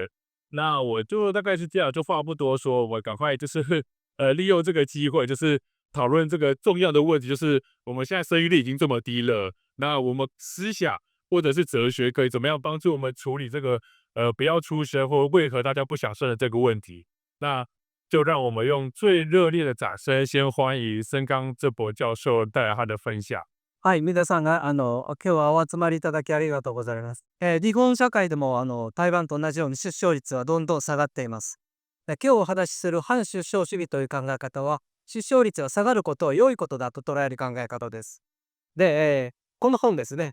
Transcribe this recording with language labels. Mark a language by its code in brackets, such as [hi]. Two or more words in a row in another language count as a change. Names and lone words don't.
[zh] 那我就大概是这样，就话不多说，我赶快就是利用这个机会，就是讨论这个重要的问题，就是我们现在生育率已经这么低了，那我们思想或者是哲学可以怎么样帮助我们处理这个不要出生或为何大家不想生的这个问题？那就让我们用最热烈的掌声，先欢迎森冈正博教授带来他的分享。 [ja] はい、皆さんが今日はお集まりいただきありがとうございます。離婚社会でも台湾と同じように出生率はどんどん下がっています。今日お話しする反出生主義という考え方は、出生率が下がることを良いことだと捉える考え方です。で、この本ですね。